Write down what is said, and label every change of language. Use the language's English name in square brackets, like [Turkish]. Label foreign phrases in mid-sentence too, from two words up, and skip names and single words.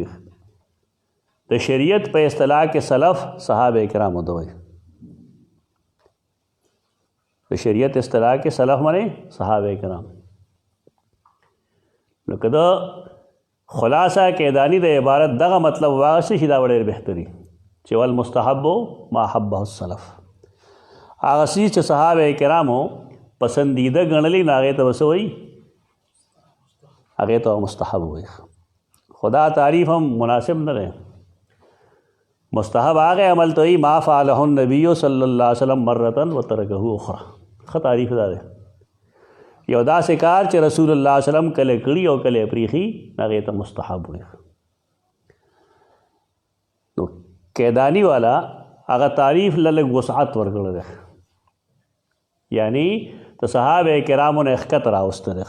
[Pashto] د شریعت په اصطلاح کې سلف صحابه کرامو ته وایي. د شریعت اصطلاح کې سلف معنی صحابه کرام. نو که د خلاصه کېدانی د عبارت دغه مطلب واغستی شي دا ډېر بهتري چې [Arabic] والمستحب ما حبه السلف [Pashto] هغه څیز چې صحابه کرامو پسندیده ګڼلي نو هغې ته به څه وایي؟ هغې ته مستحب وایي. خدا تعریف هم مناسب نه دی. مستحب هغه عمل ته وایي [Arabic] ما فعله النبي صلی الله علیه وسلم مرة وترکه اخرى. [Pashto] ښه تعریف دا دی. یو داسې کار چې رسول الله [Arabic] صلی الله علیه وسلم [Pashto] کله کړي او کله پریښي هغې ته مستحب وایي. نو قیدانی والا هغه تعریف له لږ وسعت ورکړی دی، یعنی د صحابه کرامو نه ښکته راوسته دی.